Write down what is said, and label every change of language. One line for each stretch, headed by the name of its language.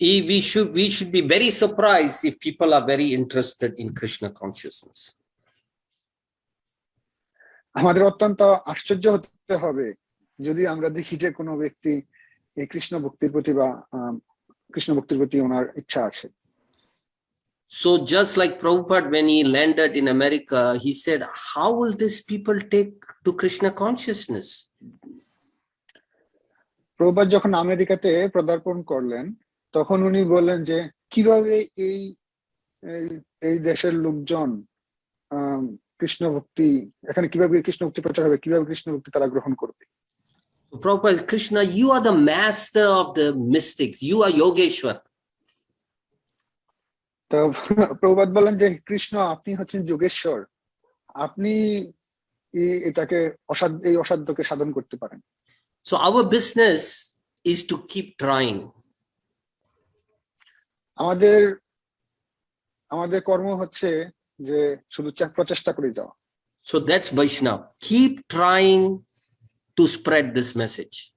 English: We should be very surprised if people are very interested in Krishna consciousness.
Bangla: আমাদের অত্যন্ত আশ্চর্য হতে হবে যদি আমরা দেখি যে কোনো ব্যক্তি এই কৃষ্ণ ভক্তির প্রতি বা কৃষ্ণ ভক্তির প্রতি ওনার ইচ্ছা আছে।
English: So just like Prabhupada, when he landed in America, he said, how will these people take to Krishna consciousness?
Bangla: Prabhupada যখন আমেরিকাতে পদার্পণ করলেন তখন উনি বললেন যে কিভাবে এই এই দেশের লোকজন কৃষ্ণ ভক্তি এখানে কিভাবে কৃষ্ণ ভক্তি প্রচার হবে, কিভাবে কৃষ্ণ ভক্তি তারা গ্রহণ করবে।
English: So Prabhupada, Krishna, you are the master of the mystics. You are Yogeshwar.
Bangla: তো প্রভুপাদ বলেন যে কৃষ্ণ আপনি হচ্ছেন যোগেশ্বর, আপনি এটাকে এই অসাধ্যকে সাধন করতে পারেন।
English: So our business is to keep trying.
Bangla: আমাদের কর্ম হচ্ছে যে শুধু প্রচেষ্টা করে যাওয়া।
English: So that's Vaishnava. Keep trying to spread this message.